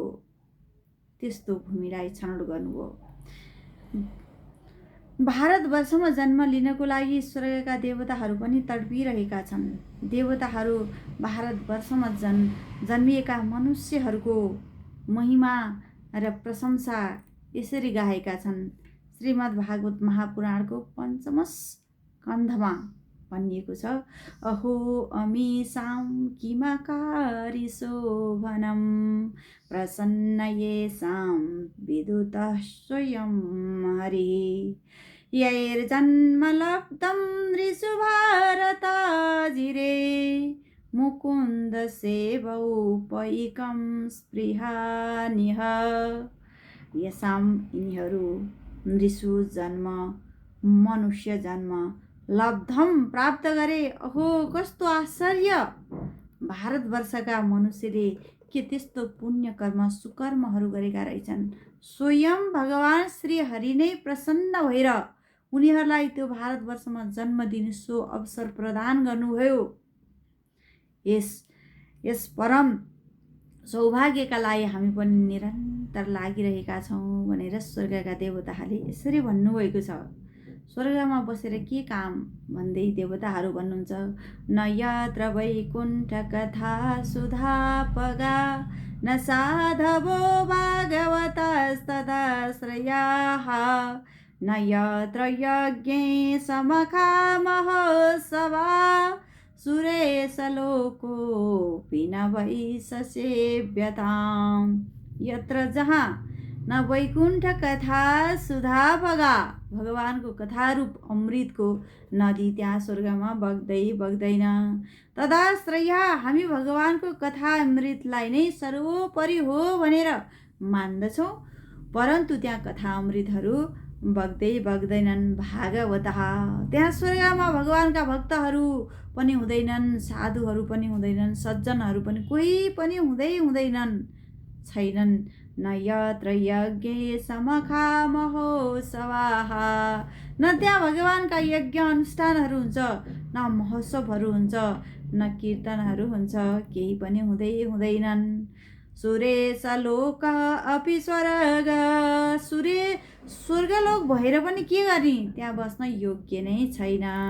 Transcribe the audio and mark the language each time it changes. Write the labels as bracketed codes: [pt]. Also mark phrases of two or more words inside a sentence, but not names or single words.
[ne] त्यस्तो भूमिलाई छनौट गर्नुभयो। भारतवर्षमा जन्म लिनको लागि स्वर्गका देवताहरू पनि तडपिरहेका छन्। देवताहरू भारतवर्षमा जन्मिएका मनुष्यहरूको महिमा र प्रशंसा यसरी गाएका छन्। श्रीमद्भागवत महापुराणको 5म स्कन्धमा भनिएको छ, [sa] अहो अमीसां किमकारिशोभनं प्रसन्न येषां विदुतः स्वयं हरिः यैर्जन्म लब्धं ऋषु भारताजिरे मुकुन्द सेवौपैकं स्पृहानिह। [ne] यसाम यिनीहरू ऋषु जन्म, मनुष्य जन्म लब्धम प्राप्त गरे। अहो कस्तो आश्चर्य! भारतवर्षका मनुष्यले के त्यस्तो पुण्य कर्म सुकर्महरू गरेका रहेछन्। स्वयं भगवान श्री हरि नै प्रसन्न भएर उनीहरूलाई त्यो भारतवर्षमा जन्म दिने सो अवसर प्रदान गर्नुभयो। यस परम सौभाग्यका लागि हामी पनि निरन्तर लागिरहेका छौँ भनेर स्वर्गका देवताहरूले यसरी भन्नुभएको छ। स्वर्गमा बसेर के काम भन्दै देवताहरू भन्नुहुन्छ, [sa] न यत्र वैकुण्ठ कथा सुधापगा न साधवो भागवतस्तदाश्रयाः न यत्र यज्ञे समखा महोत्सवा सुरेशलोकोऽपि न वै ससेव्यताम्। [ne] यत्र जहाँ [sa] न वैकुण्ठ कथा सुधापगा [ne] भगवानको कथारूप अमृतको नदी त्यहाँ स्वर्गमा बग्दैन। तदाश्रय हामी भगवानको कथा अमृतलाई नै सर्वोपरि हो भनेर मान्दछौँ, परन्तु त्यहाँ कथा अमृतहरू बग्दैनन्। भागवत त्यहाँ स्वर्गमा भगवानका भक्तहरू पनि हुँदैनन्, साधुहरू पनि हुँदैनन्, सज्जनहरू पनि कोही पनि हुँदैनन्, छैनन्। [sa] न यत्र यज्ञे समखा महोत्सवाः [ne] न त्यहाँ भगवानका यज्ञ अनुष्ठानहरू हुन्छ, न महोत्सवहरू हुन्छ, न कीर्तनहरू हुन्छ, केही पनि हुँदैनन्। [sa] सुरेशलोक अपि [ne] स्वर्ग स्वर्गलोक भएर पनि के गर्ने, त्यहाँ बस्न योग्य नै छैन।